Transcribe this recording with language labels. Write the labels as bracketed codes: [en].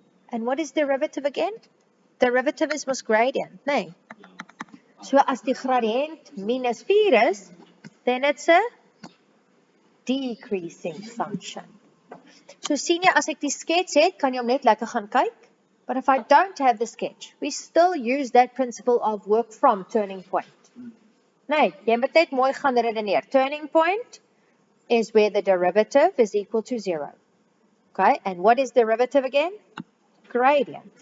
[en] And what is derivative again? Derivative is mos gradient, nee. So [af] as die gradient minus 4 is, [en] then it's a decreasing function. [af] So sien jy, as ek die skets het, kan jy hom net lekker gaan kyk. [en] But if I don't have the sketch, we still use that principle of work from turning point. [af] Nee, jy moet net mooi gaan redeneer. [en] Turning point is where the derivative is equal to 0. Okay, and what is derivative again? Gradient.